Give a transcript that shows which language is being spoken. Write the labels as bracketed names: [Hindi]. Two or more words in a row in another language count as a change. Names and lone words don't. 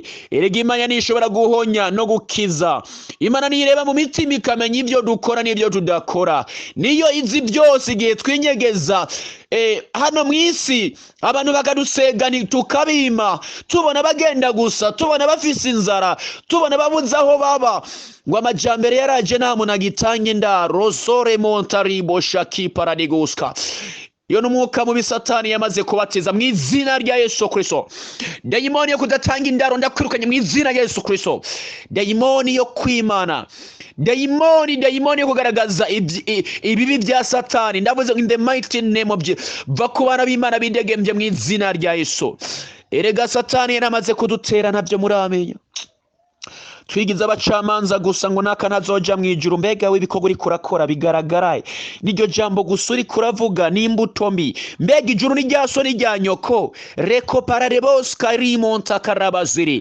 [Rundi] Erega Imana nishobora guhonya no gukiza. Imana nireba mu mitima ikamenya ibyo dukora n'ibyo tudakora. Niyo izi byose igihe twinyegeza hano mwisi, abantu bakadusegani tukabima, tubona bagenda gusa, tubona bafise inzara, tubona babuze aho baba, ngo amajambere yaraje nta muntu agitanga indaro. Sore montaribo shaki paradigoska. Iyo n'umwuka mubi Satani yamaze kubatiza mu izina rya Yesu Kristo. Dayimoni yo kudatanga indaro ndakwirukanye mu izina rya Yesu Kristo. Dayimoni yo kwimana, dayimoni yo kugaragaza ibibi bya Satani, ndavuze [English] in the mighty name of Jesus, [Rundi] va ku bana b'Imana bidegembye mu izina rya Yesu. Erega Satani yaramaze kudutera, ntabyo muramenya. Twigize abacamanza gusa ngo naka nazoja mu ijuru. Mbega w'ibikorwa uri kurakora bigaragara, niryo jambo gusa uri kuravuga n'imbuto mbi. Mbega ijuru ni ryaso ni rya nyoko. Reko pararebos karimonta karabaziri.